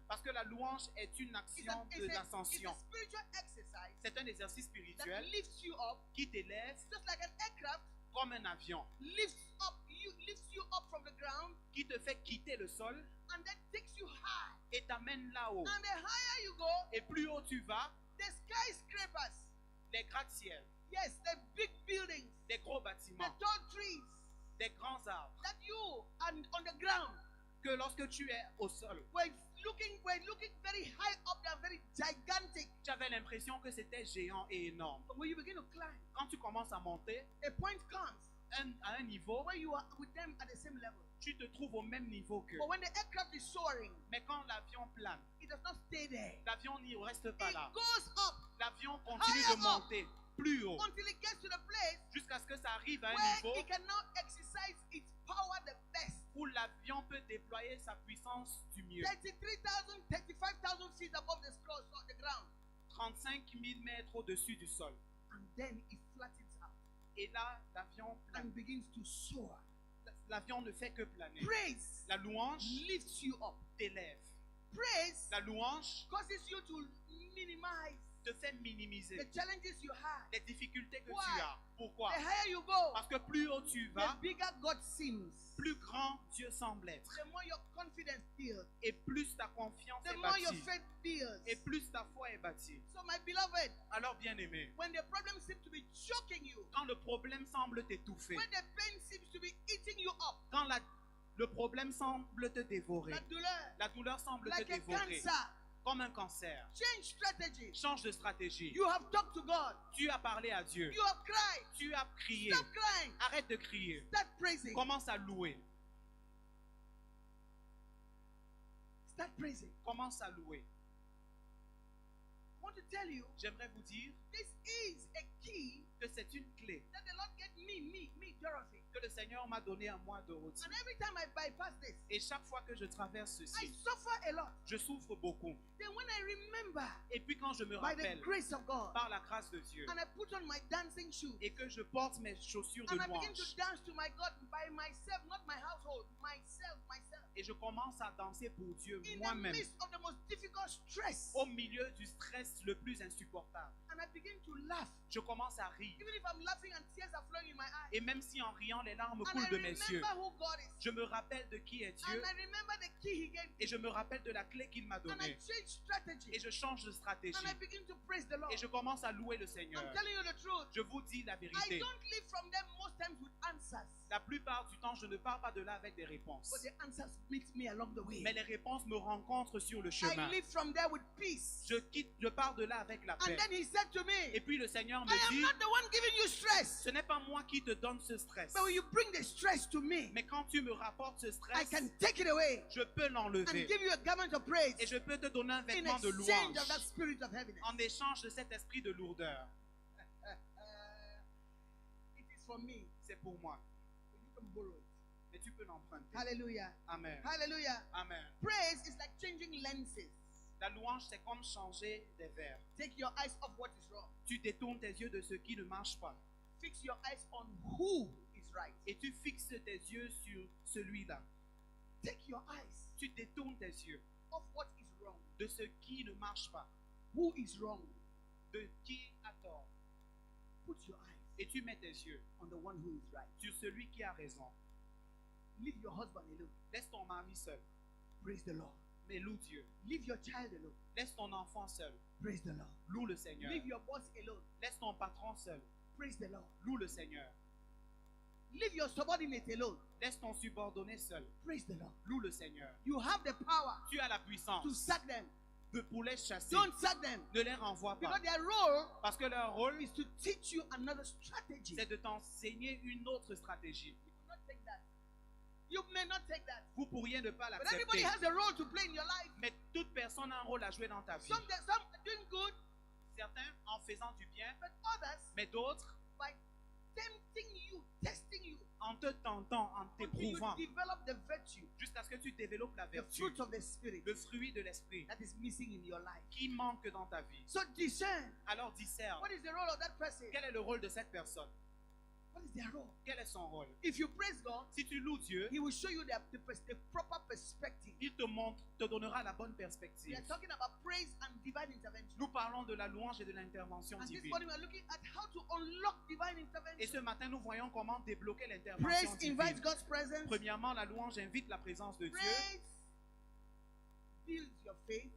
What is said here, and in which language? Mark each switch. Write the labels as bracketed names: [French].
[French] Parce que la louange est une action de [English] It's [French] l'ascension. [English] a spiritual exercise [French] C'est un exercice [English] that [French] spirituel [English] lifts you up, [French] qui t'élève [English] just like an aircraft [French] comme un avion, [English] lifts you up from the ground [French] qui te fait quitter le sol [English] and then takes you high. [French] et t'amène là-haut. [English] And the higher you go, [French] Et plus haut tu vas, [English] the skyscrapers, [French] les gratte-ciels, [English] yes, the big buildings, [French] des gros [English] the [French] bâtiments, [English] tall trees [French] des grands arbres, [English] that you and on the ground [French] que lorsque tu es au sol, [English] were looking very high up there, very gigantic. [French] tu avais l'impression que c'était géant et énorme. [English] But when you begin to climb, [French] Quand tu commences à monter [English] a point comes [French] à un niveau, [English] where you are with them at the same level. [French] tu te trouves au même niveau qu'eux. [English] But when the aircraft is soaring, [French] Mais quand l'avion plane, [English] it does not stay there. [French] l'avion n'y reste pas [English] It [French] là. [English] goes up [French] L'avion continue [English] Higher [French] de monter plus haut [English] until it gets to the place [French] jusqu'à ce que ça arrive à un [English] where [French] niveau [English] it can now exercise its power the best. [French] où l'avion peut déployer sa puissance du mieux. [English] 33,000, 35,000 feet above the ground. [French] 35 000 mètres au-dessus du sol. [English] And then it flattens out [French] Et là, l'avion plane. [English] and begins to soar. [French] L'avion ne fait que planer. [English] Praise [French] La louange [English] lifts you up. [French] t'élève. [English] Praise [French] La louange [English] causes you to minimize [French] te fait minimiser [English] the challenges you have. [French] les difficultés que [English] Why? [French] tu as. Pourquoi? [English] The higher you go, [French] Parce que plus haut tu [English] the [French] vas, [English] bigger God seems. [French] plus grand Dieu semble être. [English] The more your confidence builds, [French] Et plus ta confiance [English] the [French] est [English] more your [French] bâtie. [English] faith builds. [French] Et plus ta foi est bâtie. [English] So, my beloved, [French] Alors bien aimé, [English] when the problem seems to be choking you, [French] quand le problème semble t'étouffer, [English] when the pain seems to be eating you up, [French] quand le problème semble te dévorer, la douleur, la douleur semble te [English] like a [French] dévorer, [English] cancer, [French] comme un cancer, [English] change strategy. [French] change de stratégie. [English] You have talked to God. [French] Tu as parlé à Dieu. [English] You have cried. [French] Tu as crié. [English] Stop crying. [French] Arrête de crier. [English] Start praising. [French] Commence à louer. [English] Start praising. [French] Commence à louer. [English] I want to tell you, [French] J'aimerais vous dire [English] this is a key [French] que c'est une clé [English] that the Lord gave me, Dorothy. [French] que le Seigneur m'a donnée à moi, Dorothy. [English] And every time I bypass this, [French] Et chaque fois que je traverse [English] I [French] ceci, [English] suffer a lot. [French] je souffre beaucoup. [English] Then when I remember [French] Et puis quand je me [English] by the [French] rappelle, [English] grace of God, [French] par la grâce de Dieu, [English] and I put on my dancing shoes, [French] et que je porte mes chaussures de [English] and I begin to [French] louange, [English] dance to my God by myself, not my household, myself. [French] et je commence à danser pour Dieu [English] In the [French] moi-même, [English] midst of the most difficult stress, [French] au milieu du stress le plus insupportable, [English] and I begin to laugh. [French] je commence à rire. [English] Even if I'm laughing and tears are flowing in my eyes, [French] Et même si en riant, les larmes coulent de mes yeux, [English] remember who God is, [French] je me rappelle de qui est [English] and [French] Dieu, [English] I remember the key He gave me, [French] et je me rappelle de la clé qu'il m'a [English] and I [French] donnée, [English] change strategy, [French] et je change de stratégie, [English] and I begin to praise the Lord. [French] et je commence à louer le Seigneur. [English] I'm telling you the truth. [French] Je vous dis la vérité. [English] don't live from them most times with answers, [French] La plupart du temps, je ne pars pas de là avec des réponses. [English] but the answers meet me along the way. [French] Mais les réponses me rencontrent sur le [English] I [French] chemin. [English] live from there with peace. [French] Je pars de là avec la [English] And [French] paix. [English] then He said to [French] Et [English] me, [French] puis le Seigneur [English] I [French] me [English] am [French] dit, [English] not the one giving you stress, [French] ce n'est pas moi qui te donne ce stress. [English] but when you bring the stress to me, [French] Mais quand tu me rapportes ce [English] I [French] stress, [English] can take it away [French] je peux [English] and [French] l'enlever. [English] give you a garment of praise [French] Et je peux te donner un [English] in [French] vêtement de [English] exchange [French] louange [English] of that spirit of heaviness. [French] en échange de cet esprit de lourdeur. [English] It is for me. [French] C'est pour moi. [English] But you can borrow it. [French] Mais tu peux l'emprunter. [English] Hallelujah. [French] Amen. [English] Hallelujah. [French] Amen. [English] Praise is like changing lenses. [French] La louange, c'est comme changer des verres. [English] Take your eyes off what is wrong. [French] Tu détournes tes yeux de ce qui ne marche pas. [English] Fix your eyes on who is right. [French] Et tu fixes tes yeux sur celui-là. [English] Take your eyes [French] Tu détournes tes yeux [English] off what is wrong. [French] de ce qui ne marche pas. [English] Who is wrong? [French] de qui a tort. [English] Put your eyes [French] Et tu mets tes yeux [English] on the one who is right. [French] sur celui qui a raison. [English] Leave your husband alone. [French] Laisse ton mari seul, [English] Praise the Lord. [French] mais loue Dieu. [English] Leave your child alone. [French] Laisse ton enfant seul, [English] Praise the Lord. [French] loue le Seigneur. [English] Leave your boss alone. [French] Laisse ton patron seul, [English] Praise the Lord. [French] loue le Seigneur. [English] Leave your subordinate alone. [French] Laisse ton subordonné seul, [English] Praise the Lord. [French] loue le Seigneur. [English] You have the power [French] Tu as la [English] to [French] puissance [English] sack them. [French] pour les chasser. [English] Don't sack them. [French] Ne les renvoie pas. [English] Because their role [French] Parce que leur rôle, [English] is to teach you another strategy. [French] c'est de t'enseigner une autre stratégie. [English] You will not take that. You may not take that. [French] Vous pourriez ne pas [English] But everybody [French] l'accepter. [English] has a role to play in your life. [French] Mais toute personne a un rôle à jouer dans ta vie. [English] Some are doing good, [French] Certains en faisant du bien, [English] but others [French] mais d'autres [English] by tempting you, testing you, [French] en te tentant, en [English] until you [French] t'éprouvant, [English] develop the virtue, [French] jusqu'à ce que tu développes la [English] the [French] vertu, [English] fruit of the Spirit [French] le fruit de l'esprit [English] that is missing in your life. [French] qui manque dans ta vie. [English] So discern. [French] Alors discerne, [English] What is the role of that person? [French] quel est le rôle de cette personne? [English] What is their role? [French] Quel est son rôle? [English] If you praise God, [French] Si tu loues Dieu, [English] He will show you the proper perspective. [French] il te donnera la bonne [English] We [French] perspective. [English] are talking about praise and divine intervention. [French] Nous parlons de la louange et de l'intervention [English] And this [French] divine. [English] morning we are looking at how to unlock divine [French] Et [English] intervention. [French] ce matin, nous voyons comment débloquer l'intervention [English] Praise invites [French] divine. [English] God's presence. [French] Premièrement, la louange invite la présence de Dieu. [English] Praise builds your faith,